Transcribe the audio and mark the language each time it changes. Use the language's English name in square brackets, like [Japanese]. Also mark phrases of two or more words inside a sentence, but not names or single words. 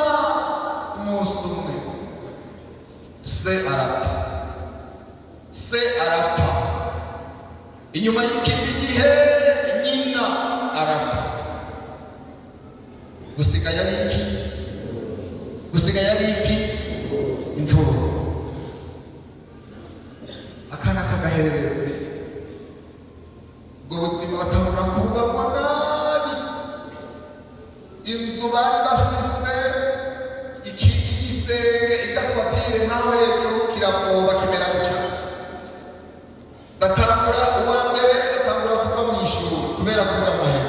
[Rundi] Umunsi umwe se arapfa. Inyuma y'ikindi gihe nyina arapfa. Gusigaye ari iki? Imfura. Akana kagahereretse. Ubwo buzima batangura kububamo nabi. Inzu bari bafise igisenge igatwatire nkaho hejuru kiravoba kimera gutya. Batangura uwa mbere batangura kuva mu ishuri kubera kubura amahera.